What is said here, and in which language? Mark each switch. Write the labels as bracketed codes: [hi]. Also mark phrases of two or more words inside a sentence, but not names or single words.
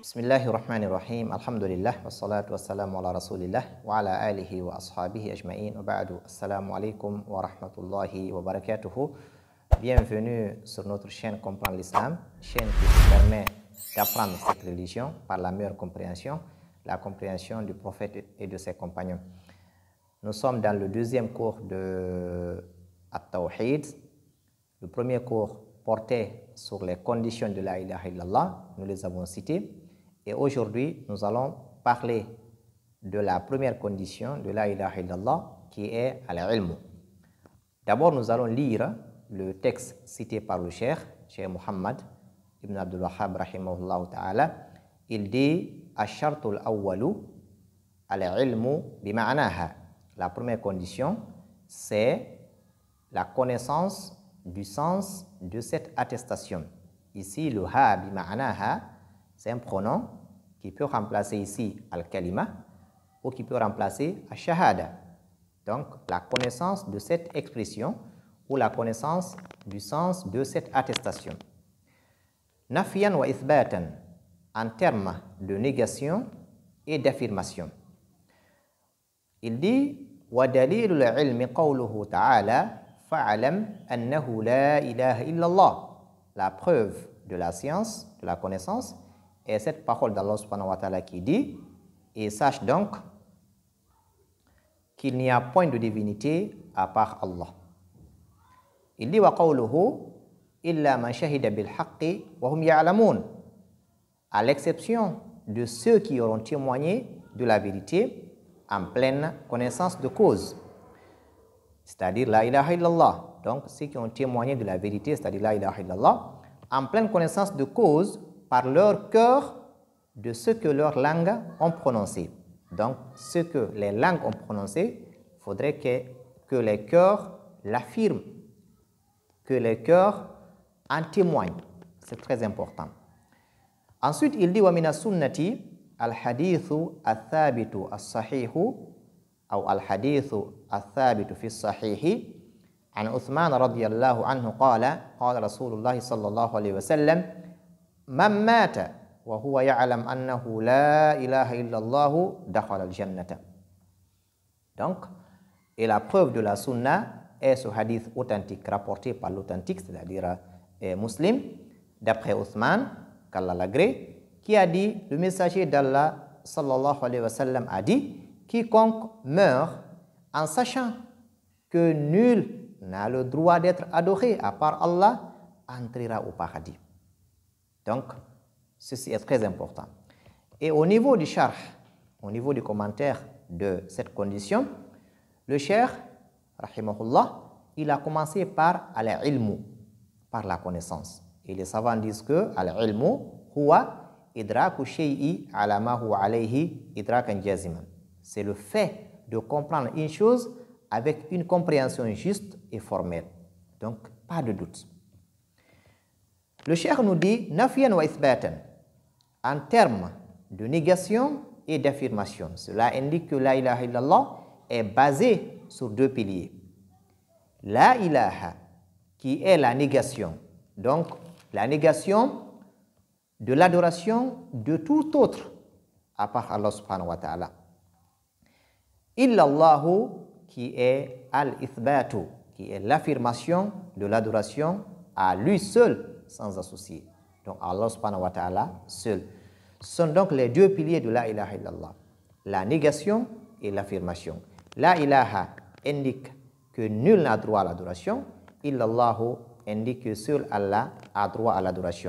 [ar] بسم الله الرحمن الرحيم. Alhamdulillah. والصلاة والسلام على رسول الله وعلى آله وأصحابه أجمعين. وبعد. السلام عليكم ورحمة الله وبركاته. [fr] Bienvenue sur notre chaîne Comprendre l'Islam, chaîne qui vous permet d'apprendre cette religion par la meilleure compréhension, la compréhension du prophète et de ses compagnons. Nous sommes dans le deuxième cours de At-Tawhid. Le premier cours portait sur les conditions de [ar] لا إله إلا الله, [fr] nous les avons citées. Et aujourd'hui, nous allons parler de la première condition de [ar] لا إله إلا الله [fr] qui est al-ilm. D'abord, nous allons lire le texte cité par le Cheikh Muhammad ibn Abdul Wahhab [ar] رحمه الله تعالى. [fr] Il dit [ar] الشرط الأول العلم بمعناها. [fr] La première condition, c'est la connaissance du sens de cette attestation. Ici, le ha bima'naha, c'est un pronom qui peut remplacer ici al-kalima ou qui peut remplacer al-shahada. Donc, la connaissance de cette expression ou la connaissance du sens de cette attestation. [ar] نفيا وإثباتا, [fr] en termes de négation et d'affirmation. Il dit [ar] ودليل العلم قوله تعالى فاعلم أنه لا إله إلا الله. [fr] La preuve de la science, de la connaissance, est cette parole d'Allah [ar] سبحانه وتعالى [fr] qui dit et sache donc qu'il n'y a point de divinité à part Allah. Il dit [ar] وقوله إلا من شهد بالحق وهم يعلمون, [fr] à l'exception de ceux qui auront témoigné de la vérité en pleine connaissance de cause, c'est-à-dire [ar] لا إله إلا الله. [fr] Donc ceux qui ont témoigné de la vérité, c'est-à-dire [ar] لا إله إلا الله, [fr] en pleine connaissance de cause par leur cœur de ce que leurs langues ont prononcé. Donc ce que les langues ont prononcé, il faudrait que les cœurs l'affirment, que les cœurs en témoignent. C'est très important. Ensuite, il dit [ar] ومن السنة الحديث الثابت الصحيح أو الحديث الثابت في الصحيح عن عثمان رضي الله عنه قال رسول الله صلى الله عليه وسلم من مات وهو يعلم أنه لا إله إلا الله دخل الجنة. [fr] Donc, et la preuve de la sunna est ce hadith authentique rapporté par l'authentique, c'est-à-dire Muslim, d'après Uthman, qu'Allah l'agrée, qui a dit, le messager d'Allah [ar] صلى الله عليه وسلم [fr] a dit, quiconque meurt en sachant que nul n'a le droit d'être adoré à part Allah entrera au paradis. Donc, ceci est très important. Et au niveau du sharh, au niveau du commentaire de cette condition, le cheikh, rahimahullah, il a commencé par al-ilmu, par la connaissance. Et les savants disent que [ar] العلم هو إدراك الشيء على ما هو عليه إدراكا جازما. [fr] C'est le fait de comprendre une chose avec une compréhension juste et formelle. Donc, pas de doute. Le cheikh nous dit [ar] نفيا وإثباتا, [fr] en termes de négation et d'affirmation. Cela indique que [ar] لا إله إلا الله [fr] est basée sur deux piliers. [ar] لا إله, [fr] qui est la négation, donc la négation de l'adoration de tout autre à part Allah [ar] سبحانه وتعالى. [fr] Illallahu, qui est al-ithbatu, qui est l'affirmation de l'adoration à lui seul sans associé. Donc Allah [ar] سبحانه وتعالى [fr] seul. Ce sont donc les deux piliers de [ar] لا إله إلا الله, [fr] la négation et l'affirmation. [ar] لا إله [fr] indique que nul n'a droit à l'adoration, illallahu indique que seul Allah a droit à l'adoration.